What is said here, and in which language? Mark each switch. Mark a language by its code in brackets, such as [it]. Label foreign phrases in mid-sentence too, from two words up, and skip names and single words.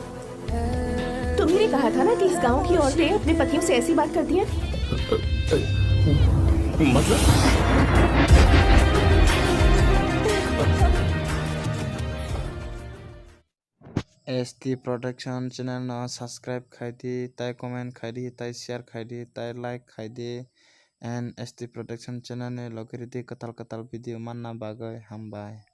[hi] तुम्ही ने कहा था ना कि इस गांव की औरतें अपने पतियों से ऐसी बात करती हैं। मतलब [trp] ST Production channel na subscribe khai di, tai comment khai di, tai share khai di, tai like khai di, and ST Production channel ne logiri di katal video manna bagai hambai.